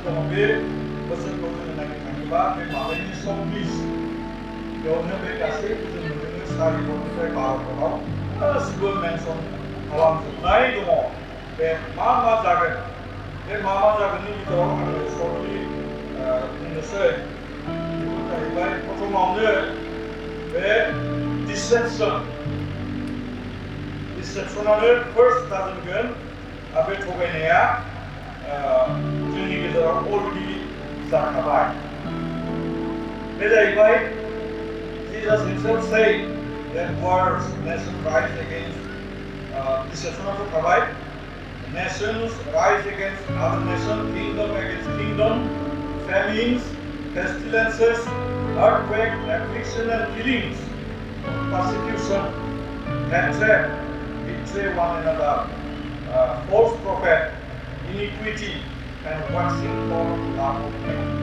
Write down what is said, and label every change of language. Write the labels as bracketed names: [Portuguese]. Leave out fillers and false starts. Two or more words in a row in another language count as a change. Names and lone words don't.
[Bodo] दङ बे बोसोरखौ जोङो नायनो थाङोबा बे माबायदि समलिस बेयावनो बे गासैबो जों नुदों सारिनिफ्राय भारतआव गासिबो मेनसन खालामजोबनाय दङ बे मा जागोन बे मा जागोननि गेजेराव आङो सर्टलि बुंनोसै बेफोर जाहैबाय प्रथमावनो बे डिसेपसनानो फार्स्ट जाजेनगोन बे थगायनाया जोंनि गेजेराव अलरेडि जाखाबाय बे जाहैबाय Jesus [English] himself said that wars nation rise against deception of the nations rise against other nations, kingdom against kingdom, famines, pestilences, earthquake, affliction and killings, persecution, hatred, betray one another, false prophet, iniquity and waxing for love of men.